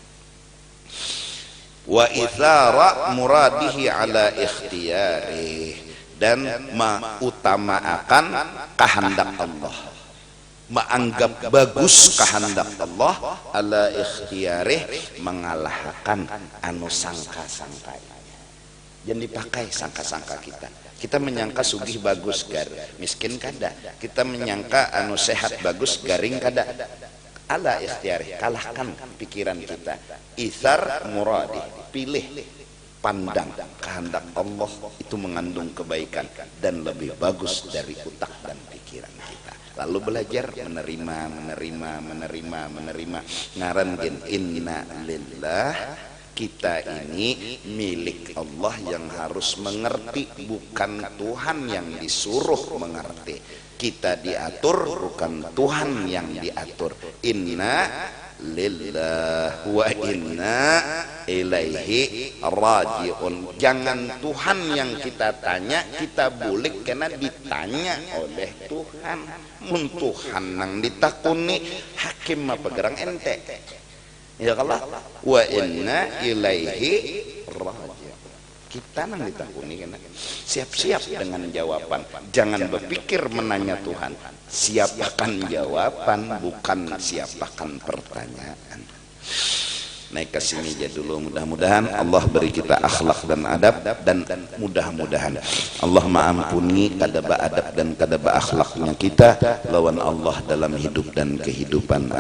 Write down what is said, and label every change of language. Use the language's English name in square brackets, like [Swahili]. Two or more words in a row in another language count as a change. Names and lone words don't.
[Arabic] Wa itsara muradihi ala ikhtiyari, [Indonesian] dan mengutamakan kehendak Allah, menganggap bagus kehendak Allah, [Arabic] ala ikhtiyarih, [Indonesian] mengalahkan anu sangka-sangka. Jangan dipakai sangka-sangka kita. Kita menyangka sugih bagus miskin kada. Kita menyangka anu sehat bagus garing kada. [Arabic] Ala ikhtiyarih, [Indonesian] kalahkan pikiran kita. [Arabic] Itsar muradi, [Indonesian] pilih, pandang kehendak Allah itu mengandung kebaikan dan lebih bagus dari utak dan pikiran kita. Lalu belajar menerima ngaran gen [Arabic] inna lillah [Indonesian] Kita ini milik Allah yang harus mengerti, bukan Tuhan yang disuruh mengerti. Kita diatur, bukan Tuhan yang diatur. [Arabic] Inna lillah wa inna ilaihi rajiun. [Indonesian] Jangan Tuhan yang kita tanya, kita boleh karena ditanya oleh Tuhan. [Banjar] Mun Tuhan nang ditakuni, hakim apa gerang ente. [Arabic] Ya kalau wa inna ilaihi rajiun. [Indonesian] Kita nang ditakuni karena siap-siap dengan jawaban. Jangan berpikir menanya Tuhan. Siapakan jawaban, bukan siapakan pertanyaan. Naik ke sini aja dulu, mudah-mudahan Allah beri kita akhlak dan adab, dan mudah-mudahan Allah mengampuni kadaba adab dan kadaba akhlaknya kita lawan Allah dalam hidup dan kehidupan.